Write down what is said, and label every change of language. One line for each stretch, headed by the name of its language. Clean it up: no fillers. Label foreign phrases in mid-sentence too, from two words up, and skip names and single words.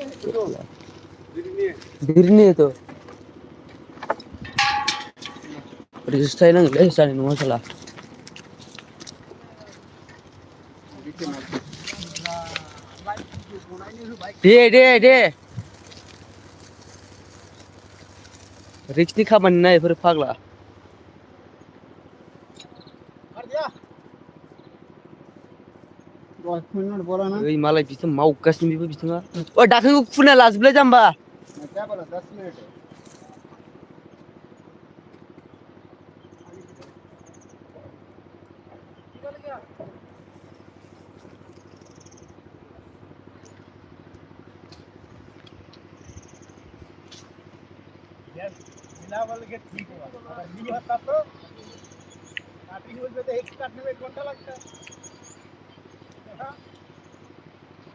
Bodo: बिरनि तो रेजिस्टार नांगौलै जानाय नङा साला दे रिक्सनि खामानि ना बेफोर फाग्ला
Hindi: कर दिया। 10 मिनट बोला ना
Bodo: ओइ मालाय बिथों मावगासिनो बेबो बिथोङा ओ दाखोनखौ खुना लाजोबलाय जाम्बा
Hindi: मैं क्या बोला 10 मिनट है। निकल गया यस बिना बोल के ठीक हुआ, अगर नहीं होता तो काटिंग बोल पे तो एक काटने में 1 घंटा लगता है।